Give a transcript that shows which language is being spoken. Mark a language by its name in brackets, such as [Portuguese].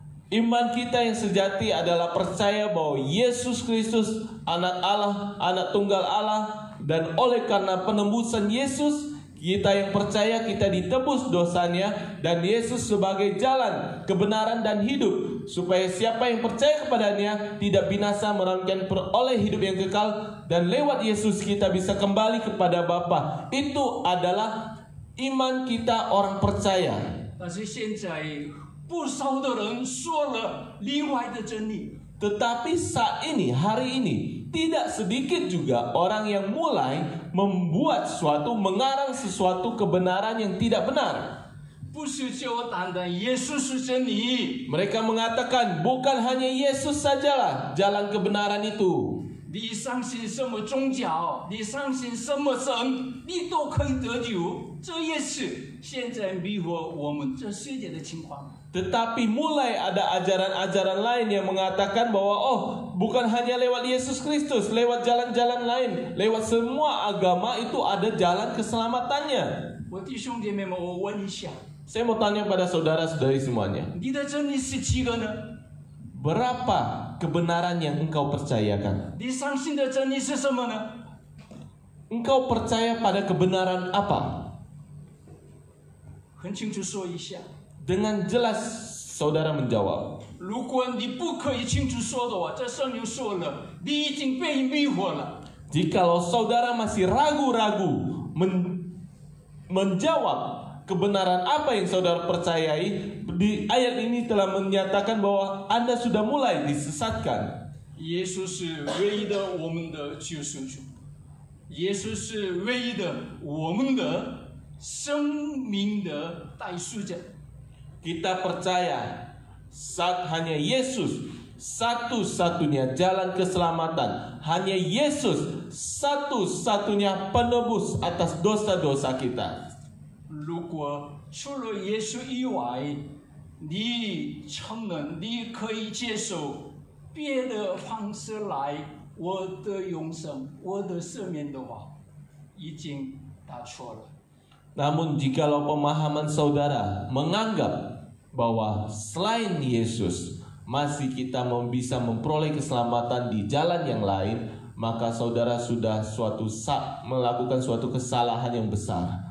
[Indonesian] Iman kita yang sejati adalah percaya bahwa Yesus Kristus anak Allah, anak tunggal Allah, dan oleh karena penembusan Yesus, kita yang percaya kita ditebus dosanya, dan Yesus sebagai jalan, kebenaran dan hidup, supaya siapa yang percaya kepadanya tidak binasa melainkan peroleh hidup yang kekal, dan lewat Yesus kita bisa kembali kepada Bapa. Itu adalah iman kita orang percaya. [Chinese] 但是现在不少的人说了另外的真理。 [Indonesian] Tetapi saat ini, hari ini, tidak sedikit juga orang yang mulai membuat mengarang sesuatu kebenaran yang tidak benar. [Chinese] 不是就单单耶稣是真理。 [Indonesian] Mereka mengatakan bukan hanya Yesus sajalah jalan kebenaran itu. [Chinese] 你相信什么宗教，你相信什么神，你都可以得救。这也是现在迷惑我们这世界的情况。 [Indonesian] Tetapi mulai ada ajaran-ajaran lain yang mengatakan bahwa bukan hanya lewat Yesus Kristus, lewat jalan-jalan lain, lewat semua agama itu ada jalan keselamatannya. [Chinese] 我弟兄姐妹们，我问一下， [Indonesian] Saya mau tanya pada saudara-saudari semuanya, [Chinese] 你的真理是几个呢？ [Indonesian] berapa kebenaran yang engkau percayakan? [Chinese] 你相信的真理是什么呢？ [Indonesian] Engkau percaya pada kebenaran apa? [Chinese] 很清楚说一下。 [Indonesian] Dengan jelas saudara menjawab. [Chinese] 如果你不可以清楚说的话，这圣经说了，你已经被迷惑了。 [Indonesian] Jikalau saudara masih ragu-ragu menjawab kebenaran apa yang saudara percayai, di ayat ini telah menyatakan bahwa Anda sudah mulai disesatkan. [Chinese] 耶稣是唯一的我们的救赎主，耶稣是唯一的我们的生命的代赎者。 [Indonesian] Kita percaya hanya Yesus satu-satunya jalan keselamatan, hanya Yesus satu-satunya penebus atas dosa-dosa kita. [Chinese] 如果除了耶稣以外，你承认你可以接受别的方式来我的永生、我的赦免的话，已经打错了。 [Indonesian] Namun jikalau pemahaman saudara menganggap bahwa selain Yesus masih kita bisa memperoleh keselamatan di jalan yang lain, maka saudara sudah melakukan suatu kesalahan yang besar.